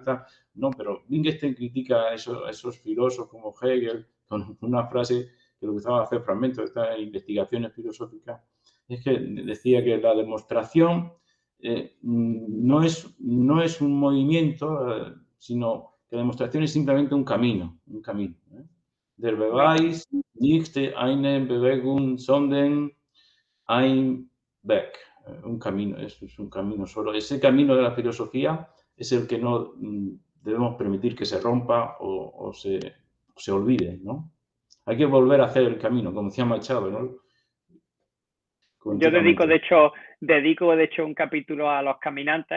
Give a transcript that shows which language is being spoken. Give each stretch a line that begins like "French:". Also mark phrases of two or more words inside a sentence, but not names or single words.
Spanish: No, pero Wittgenstein critica a esos filósofos como Hegel con una frase que lo usaba hacer fragmentos de estas investigaciones filosóficas. Es que decía que la demostración no es un movimiento, sino que la demostración es simplemente un camino.
German: Der Beweis liegt eine Bewegung, sondern ein Weg.
Spanish: Un camino, eso es un camino solo. Ese camino de la filosofía es el que no debemos permitir que se rompa o se olvide, ¿no? Hay que volver a hacer el camino, como decía Machado, ¿no? Yo dedico de hecho un capítulo a los caminantes.